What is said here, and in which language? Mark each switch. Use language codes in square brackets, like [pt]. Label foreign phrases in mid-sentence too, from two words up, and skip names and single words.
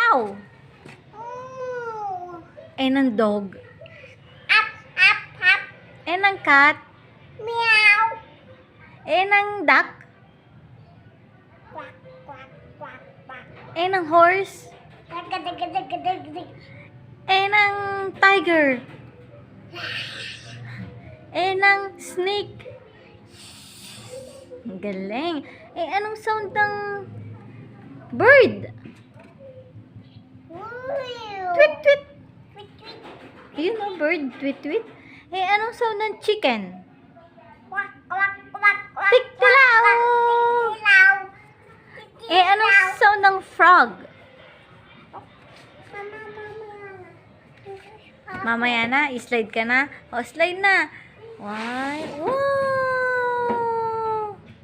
[tl] cow. E ng dog. Up, up, up. E ng cat. Meow. E ng duck. Quack, quack, quack, quack. E ng horse. Dag-dag-dag-dag-dag. E ng tiger. E ng snake. Ang galing. E anong sound ng bird? Tweet, tweet. Tweet, tweet. [en] You know bird? Tweet, tweet. [tl] E anong sound ng chicken? Quack, quack, quack, quack. Tik-tilaw. Tik-tilaw. E anong sound ng frog? Mamaya na, slide ka na. O, slide na. Why? Wow!